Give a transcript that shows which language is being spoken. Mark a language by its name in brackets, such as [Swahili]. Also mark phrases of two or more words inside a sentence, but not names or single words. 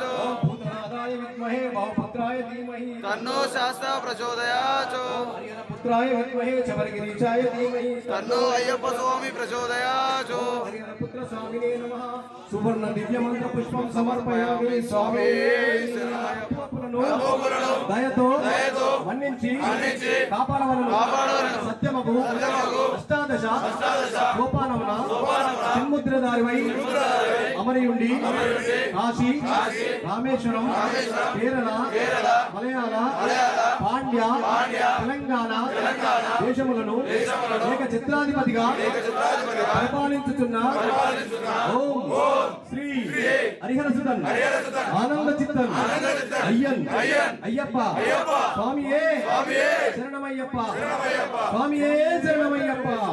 [Sanskrit] भूतनाथाय विद्महे बहुपुत्राय धीमहि तन्नो शास्ता प्रचोदयात् पुत्राय विद्महे चमरगिरीशाय धीमहि तन्नो अय्यप्प स्वामी प्रचोदयात् पुत्र स्वामिने नमः सुवर्ण दिव्य मंत्र पुष्पं समर्पयामि स्वामी [Telugu] దయతో మన్నించి కాపాడవలను సత్యమగు అష్టాదశ గోపాలమున చిన్ముద్రధారివై అమరియుండి కాశీ రామేశ్వరం కేరళ మలయాళ పాండ్య తెలంగాణ దేశములను ఏక చిత్రాధిపతిగా పరిపాలించుతున్న ఓం శ్రీ హరిహరసుతన్ ఆనంద చిత్తన్ అయ్యన్ అయ్యప్ప స్వామియే శరణమయ్యప్ప స్వామియే శరణమయ్యప్ప